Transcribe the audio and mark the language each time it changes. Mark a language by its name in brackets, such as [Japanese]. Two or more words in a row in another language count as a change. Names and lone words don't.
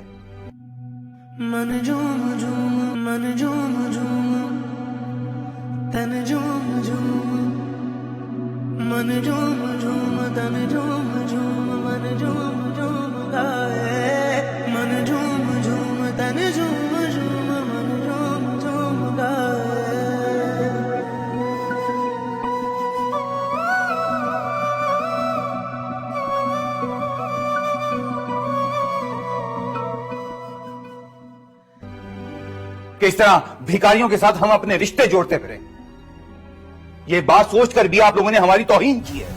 [Hindi] मन झूम झूम, मन झूम झूम, तन झूम झूम, मन झूम झूम, तन झूम झूम, मन झूम झूम गाए। मन झूम झूम, तन झूम झूम, मन झूम झूम गाए। किस तरह भिखारियों के साथ हम अपने रिश्ते जोड़ते फिरे, ये बात सोचकर भी आप लोगों ने हमारी तौहीन की है।